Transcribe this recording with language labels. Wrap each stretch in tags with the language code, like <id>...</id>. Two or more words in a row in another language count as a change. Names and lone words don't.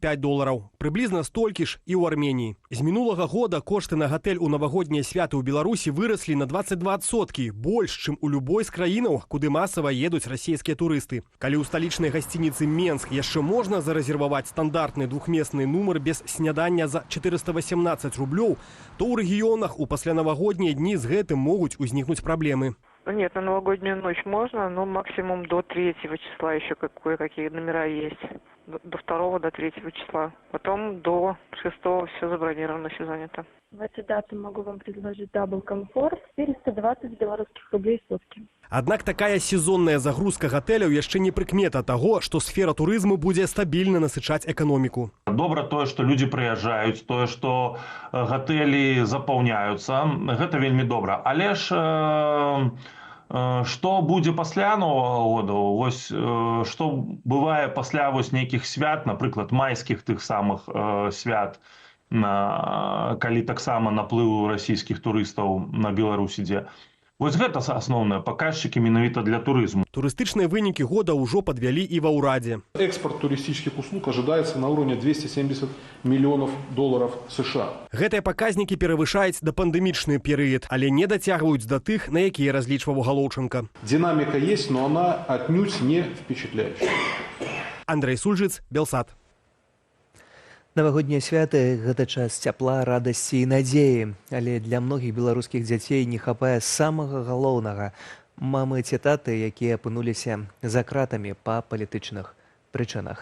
<be>Прыблізна столькі ж і ў Арменіі. З мінулага года кошты на гатэль у навагоднія святы ў Беларусі выраслі на 22%, больш, чым у любой з краінаў, куды масава едуць расійскія турысты. Калі ў сталічнай гасцініцы Менск яшчэ можна зарэзерваваць стандартны двухмесны нумар без снядання за 418 рублёў, то ў рэгіёнах у паслянавагоднія дні з гэтым могуць узнікнуць праблемы.</be> <ru>Нет, на новогоднюю ночь можно, но максимум до 3 числа еще кое-какие номера есть. До 2 до 3 числа. Потом до 6 все забронировано, все занято. В эти даты могу вам предложить</ru> <en>double comfort</en> <ru>420 белорусских рублей в сутки.</ru> <be>Аднак такая сезонная загрузка гатэляў яшчэ не прыкмета таго, што сфера турызму будзе стабільна насычаць эканоміку. Добра тое, што людзі прыязджаюць, тое, што гатэлі запаўняюцца, гэта вельмі добра. Але ж што будзе пасля Новага года? Вось што бывае пасля вось нейкіх свят, напрыклад, майскіх тых самых свят, калі таксама наплыў расійскіх турыстаў на Беларусь ідзе. Вось гэта асноўныя паказчыкі менавіта для турызму. Турыстычныя вынікі года ўжо падвялі і ва ўрадзе.</be> <ru>Экспорт туристических услуг ожидается на уровне $270 миллионов США.</ru> <be>Гэтыя паказнікі перавышаюць дапандэмічны перыяд, але не дацягваюць да тых, на якія разлічваў Галоўченко.</be> <ru>Динамика есть, но она отнюдь не впечатляющая.</ru> <be>Андрей Сульжыц, Белсат. Навагоднія святы – гэта час цяпла, радасці і надзеі. Але для многіх беларускіх дзяцей не хапае самага галоўнага – мамы ці таты, якія апынуліся за кратамі па палітычных прычынах.</be>